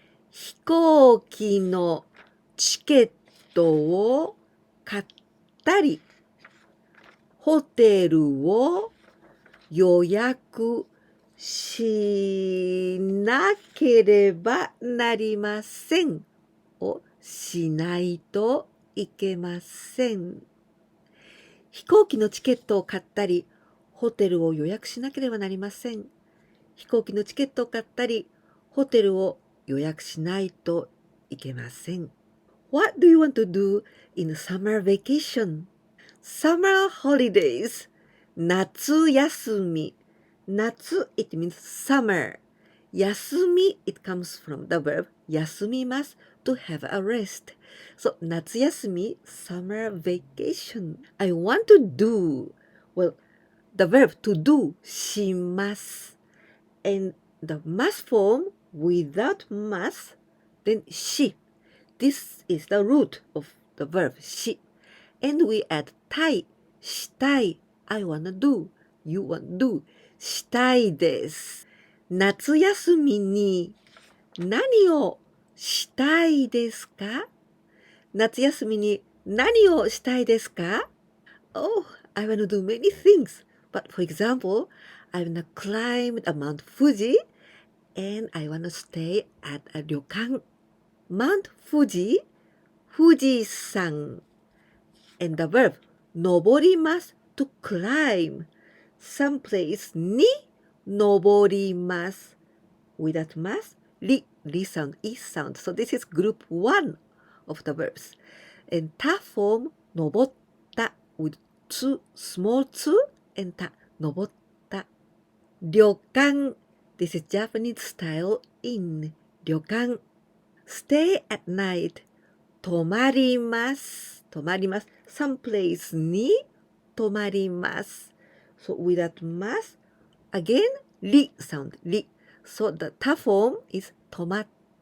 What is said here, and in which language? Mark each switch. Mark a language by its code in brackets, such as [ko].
[ja] 飛行機のチケットを買ったり、ホテルを予約しなければなりませんをしないといけません。飛行機のチケットを買ったり、ホテルを予約しなければなりません。飛行機のチケットを買ったり、ホテルを予約しないといけません。 [en] What do you want to do in summer vacation? Summer holidays. 夏休み。夏 it means summer. 休み it comes from the verb 休みます to have a rest. So 夏休み summer vacation. I want to do. Well, the verb to do します。 And the must form without must, then し。 This is the root of the verb し。And we add たい、したい。 I wanna do, you want do. したいです。 [ja] 夏休みに何をしたいですか？夏休みに何をしたいですか？ [en] Oh, I wanna do many things. But for example, I wanna climb the Mount Fuji and I wanna stay at a 旅館。 Mount Fuji, 富士山。 And the verb 登ります to climb. Some place に登ります。 Without mas, li sound, is sound. So this is group 1 of the verbs. And た form 登った with つ small つ and た登った。旅館 this is Japanese style in 旅館。 stay at night 泊まります。泊まります。 some place に泊まります。 So without mas, again, り sound, り。 So the た form is 泊まった。